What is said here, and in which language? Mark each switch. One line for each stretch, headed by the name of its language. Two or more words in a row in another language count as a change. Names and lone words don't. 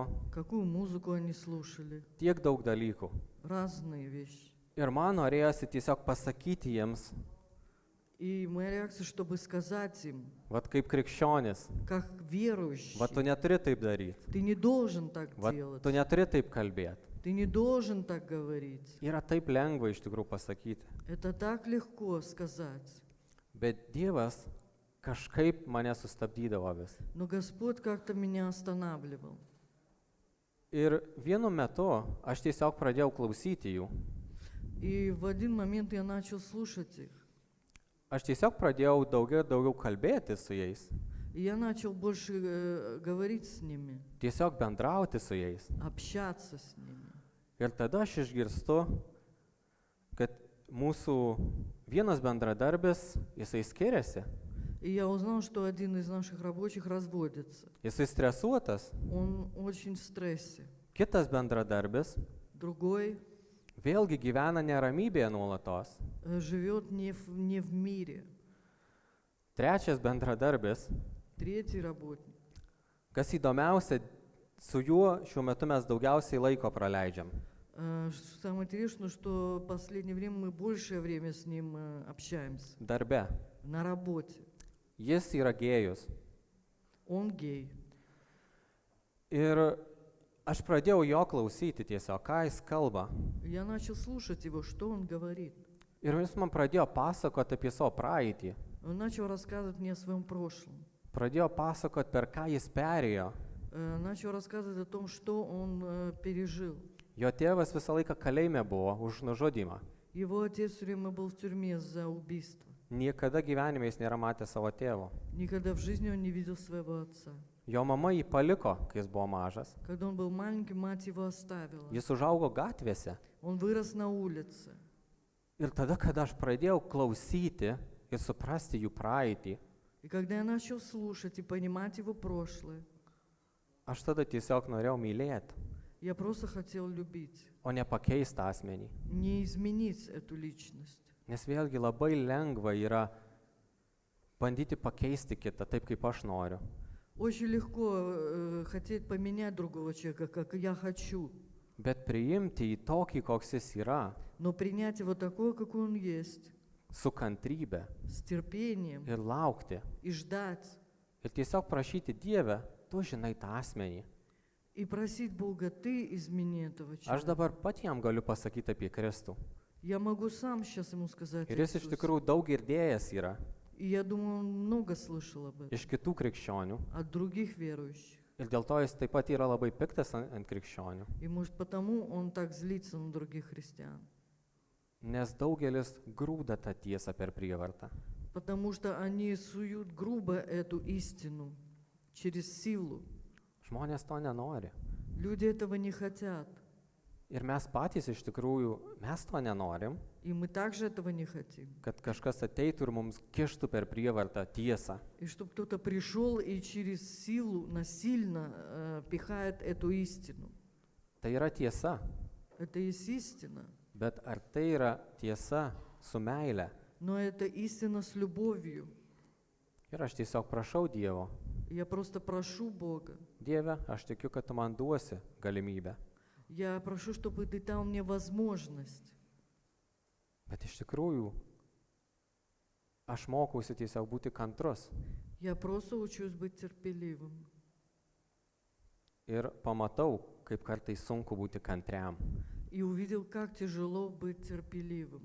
Russian: какую музыку они слушали,
Lithuanian: tiek daug dalykų.
Russian: разные вещи.
Lithuanian: Ir man norėjosi tiesiog pasakyti jiems,
Russian: И моя реакция, чтобы сказать им,
Lithuanian: vat kaip krikščionis,
Russian: как верующий,
Lithuanian: vat tu neturi taip daryti,
Russian: ты не должен так
Lithuanian: vat
Russian: делать,
Lithuanian: tu neturi taip kalbėti.
Russian: ты не должен так говорить.
Lithuanian: Yra taip lengva iš tikrųjų pasakyti.
Russian: Это так легко сказать.
Lithuanian: Bet Dievas kažkaip mane sustabdydavo vis.
Russian: Но Господь как-то меня останавливал.
Lithuanian: Ir vienu metu aš tiesiog pradėjau klausyti jų.
Russian: И в один момент я начал слушать их.
Lithuanian: Aš tiesiog pradėjau daugiau kalbėti su jais.
Russian: И я начал больше говорить с ними,
Lithuanian: Tiesiog bendrauti su jais.
Russian: общаться с ними.
Lithuanian: Ir tada aš išgirstu, kad mūsų vienas bendradarbis, jisai skiriasi.
Russian: И я узнал, что один из наших рабочих разводится.
Lithuanian: Jisai stresuotas.
Russian: Он очень в стрессе.
Lithuanian: Kitas bendradarbis
Russian: Другой
Lithuanian: vėlgi gyvena neramybėje nuolatos.
Russian: живет не в мире.
Lithuanian: Trečias bendradarbis,
Russian: Третий работник.
Lithuanian: kas įdomiausia, su juo šiuo metu mes daugiausiai laiko praleidžiam.
Russian: Самое интересное, что в последнее время мы большее время с ним общаемся.
Lithuanian: Darbe.
Russian: На работе.
Lithuanian: Jis yra gėjus.
Russian: Он гей.
Lithuanian: Ir aš pradėjau jo klausyti tiesiog, ką jis kalba.
Russian: Я начал слушать его, что он говорит.
Lithuanian: Ir jis man pradėjo pasakoti apie savo praeitį.
Russian: Он начал рассказывать мне о своем прошлом.
Lithuanian: Pradėjo pasakoti, per ką jis perėjo.
Russian: Начал рассказывать о том, что он пережил.
Lithuanian: Jo tėvas visą laiką kalėjime buvo už nužudymą.
Russian: Его отец все время был в тюрьме за убийство.
Lithuanian: Niekada gyvenime jis nėra matęs savo tėvo.
Russian: Никогда в жизни он не видел своего отца.
Lithuanian: Jo mama jį paliko, kai jis buvo mažas.
Russian: Когда он был маленький, мать его оставила.
Lithuanian: Jis užaugo gatvėse.
Russian: Он вырос на улице.
Lithuanian: Ir tada, kada aš pradėjau klausyti ir suprasti jų praeitį,
Russian: И когда я начал слушать и понимать его прошлое,
Lithuanian: aš tada tiesiog norėjau mylėti,
Russian: я просто хотел любить,
Lithuanian: o ne pakeisti asmenį.
Russian: не изменить эту личность.
Lithuanian: Nes vėlgi labai lengva yra bandyti pakeisti kitą taip, kaip aš noriu.
Russian: Очень легко хотеть поменять другого человека, как я хочу,
Lithuanian: Bet priimti į tokį, koks jis yra,
Russian: но принять его такой, какой он есть,
Lithuanian: su kantrybė
Russian: с терпением
Lithuanian: ir laukti.
Russian: и ждать,
Lithuanian: Ir tiesiog prašyti Dievę, tu žinai tą asmenį.
Russian: и просить Бога, ты измени этого
Lithuanian: Aš
Russian: человека.
Lithuanian: dabar pat jam galiu pasakyti apie Kristų.
Russian: Я могу сам сейчас ему сказать
Lithuanian: Ir jis iš
Russian: Иисус.
Lithuanian: tikrųjų daug girdėjęs yra
Russian: И я думаю, он много слышал об этом
Lithuanian: iš kitų krikščionių.
Russian: от других верующих.
Lithuanian: Ir dėl to jis taip pat yra labai piktas ant krikščionių.
Russian: И может потому он так злится на других христиан.
Lithuanian: Nes daugelis grūda tą tiesą per prievartą.
Russian: Потому что они суют грубо эту истину через силу.
Lithuanian: Žmonės to nenori.
Russian: Люди этого не хотят.
Lithuanian: Ir mes patys iš tikrųjų, mes to nenorim,
Russian: И мы также этого не хотим.
Lithuanian: kad kažkas ateitų ir mums kištų per prievartą tiesą.
Russian: И чтобы кто-то пришел и через силу насильно пихает эту истину.
Lithuanian: Tai yra tiesa,
Russian: Это есть истина.
Lithuanian: bet ar tai yra tiesa su meile?
Russian: Но это истина с любовью.
Lithuanian: Ir aš tiesiog prašau Dievo.
Russian: Я просто прошу Бога.
Lithuanian: Dieve, aš tikiu, kad tu man duosi galimybę.
Russian: Я прошу, чтобы ты дал мне возможность.
Lithuanian: Bet iš tikrųjų, aš mokausi tiesiog būti kantrus.
Russian: Я просто учусь быть терпеливым.
Lithuanian: Ir pamatau, kaip kartais sunku būti kantriam.
Russian: И увидел, как тяжело быть терпеливым.